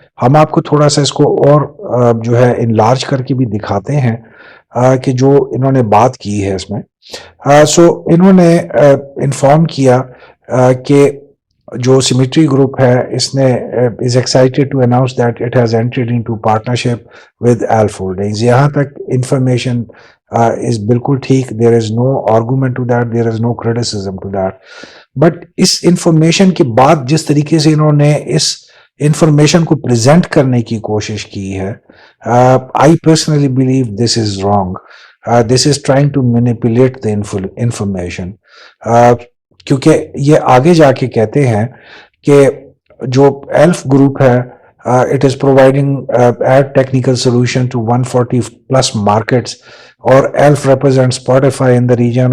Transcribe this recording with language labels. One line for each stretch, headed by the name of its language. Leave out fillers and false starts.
Urdu: ہم آپ کو تھوڑا سا اس کو اور جو ہے انلارج کر کے بھی دکھاتے ہیں کہ جو انہوں نے بات کی ہے اس میں. سو انہوں نے انفارم کیا کہ جو سیمیٹری گروپ ہے اس نے
English: Is excited to announce that it has entered into partnership with Elf Holdings.
Urdu: یہاں تک
English: information is
Urdu: بالکل ٹھیک,
English: There is no argument to that, there is no criticism to that.
Urdu: But اس information کے بعد جس طریقے سے انہوں نے اس انفارمیشن کو پریزنٹ کرنے کی کوشش کی ہے,
English: I personally believe this is wrong. This is trying to manipulate the information,
Urdu: کیونکہ یہ آگے جا کے کہتے ہیں کہ جو ایلف گروپ ہے
English: It is providing ad technical solution to 140+ markets, اور Elf represent Spotify in the region.